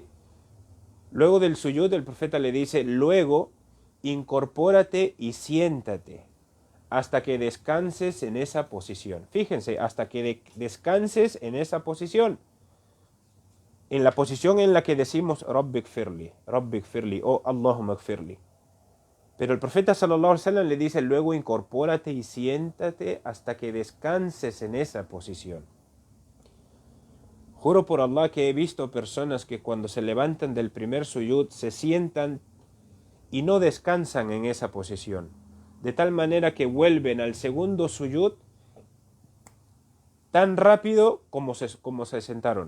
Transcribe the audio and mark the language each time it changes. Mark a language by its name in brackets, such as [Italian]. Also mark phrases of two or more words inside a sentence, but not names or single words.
[Spanish] Luego del suyud, el profeta le dice, luego incorpórate y siéntate hasta que descanses en esa posición. Fíjense, hasta que descanses en esa posición. En la posición en la que decimos [Arabic] رب اغفر لي [Spanish] o [Arabic] اللهم اغفر لي. [Spanish] Pero el profeta [Arabic] صلى الله عليه وسلم [Spanish] le dice, luego incorpórate y siéntate hasta que descanses en esa posición. Juro por Allah que he visto personas que cuando se levantan del primer suyud se sientan y no descansan en esa posición, de tal manera que vuelven al segundo suyud tan rápido como se sentaron.